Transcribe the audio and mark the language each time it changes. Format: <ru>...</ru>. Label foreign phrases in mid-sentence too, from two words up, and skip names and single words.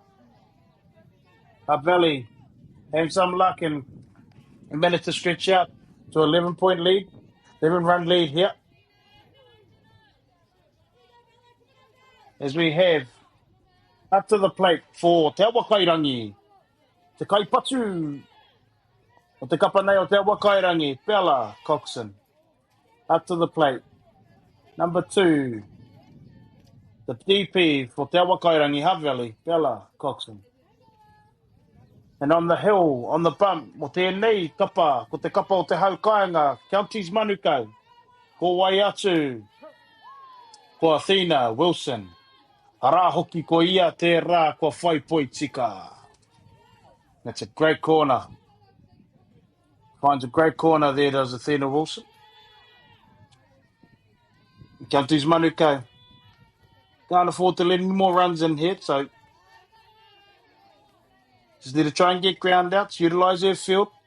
<en>Hutt Valley have some luck and managed to stretch out to 11-point lead, 11-run lead here. As we have up to the plate for Te Awa Kairangi,</en> <mi>Te Kaipatu, o Te Kapanei</mi> <en>o Te Awa Kairangi, Bella Coxon. Up to the plate. Number 2, the DP for Te Awa Kairangi, Hutt Valley, Bella Coxon. And on the hill, on the bump,</en> <mi>mo tēnei kapa, ko te kapa o te haukainga, Counties Manukau, ko wai atu, ko Athena Wilson. Ara hoki ko ia te rā ko whai poi tika.</mi> <en>That's a great corner. Finds a great corner there, does Athena Wilson. Counties Manukau can't afford to let any more runs in here, so just need to try and get ground outs, utilise their field.</en>